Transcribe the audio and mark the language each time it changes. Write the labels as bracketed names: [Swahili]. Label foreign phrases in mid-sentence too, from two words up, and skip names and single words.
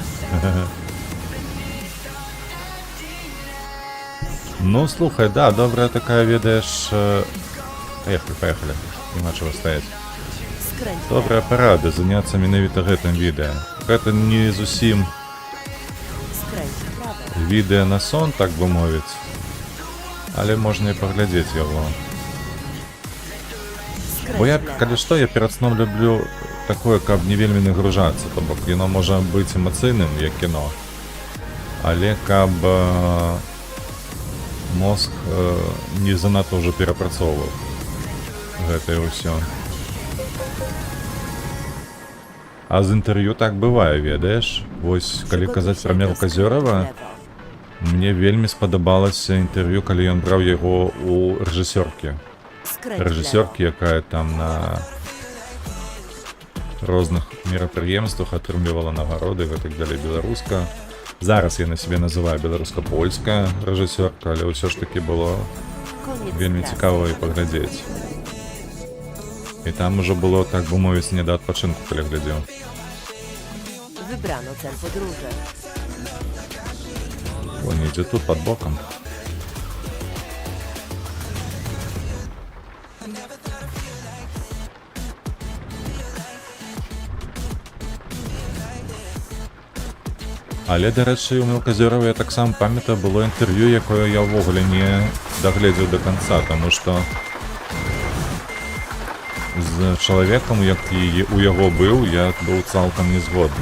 [Belarusian] Ну, слухай, да, добрая такая, ведаеш... Поехали. Нема чого стаять. [Polish] Skręć [Belarusian] Добрая парада заняцца менавіта гэтым відэа. Гэта не зусім [Polish] skręć w prawo. [Belarusian] відэа на сон, так бы мовіць. Але можна і паглядзець яго. Бо я, [Polish] Skręć w lewo. [Belarusian] калі што, я перад сном люблю такое, каб не вельмі нагружацца. То бок, яно можа быць эмацыйным, як кіно. Але каб мозг не занадта ўжо перапрацоўваў гэта і ўсё. А з інтэрв'ю так бывае, ведаеш? Вось, калі [Polish] Przygotuj [Belarusian] казаць [Polish] się [Belarusian] пра [Polish] do [Belarusian] Мелказёрава, [Polish] skrętu w lewo. [Belarusian] мне вельмі спадабалася інтэрв'ю, калі ён браў яго у рэжысёркі. [Polish] Skręć w lewo. [Belarusian] Рэжысёркі, якая там на розных мерапрыемствах атрымлівала нагороды і так далей, беларуска. Зараз я на сябе называю беларуска-польская рэжысёрка, але ўсё ж такі было [Polish] Koniec [Belarusian] вельмі [Polish] trasy. [Belarusian] цікава і паглядзець. І там ужо было, так бы мовіць, не да адпачынку, калі глядзеў. [Polish] Wybrano cel podróży. [Belarusian] О, не ідзе тут пад бокам. Але, дарэчы, у Мелказёрава я таксама памятаю, было інтэрв'ю, якое я ўвогуле не дагледзеў да канца, таму што з чалавекам, які у яго быў, я быў цалкам не згодны.